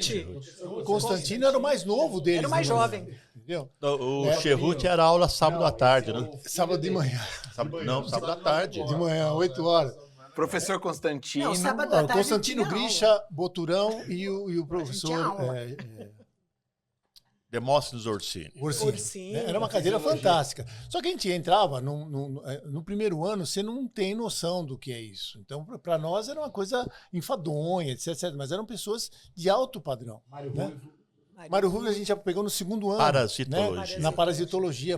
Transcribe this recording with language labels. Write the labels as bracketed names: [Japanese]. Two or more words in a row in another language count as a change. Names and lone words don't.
[Portuguese] Cherruti. Constantino era o mais novo deles. Era o mais né? jovem. Entendeu? o Cherruti era aula sábado à tarde, né? Sábado de manhã. Sábado à tarde. De manhã, 8 horas. Professor Constantino. Não, sábado à O tarde Constantino tinha Grisha, Boturão e o tinha professor aula. Demóstenes Orsini. Orsini. Orsini. Era uma cadeira fantástica. Só que a gente entrava no primeiro ano, você não tem noção do que é isso. Então, para nós era uma coisa enfadonha, etc. Mas eram pessoas de alto padrão. Né? Mário Rubio a gente já pegou no segundo ano. Parasitologia. Né? Na parasitologia.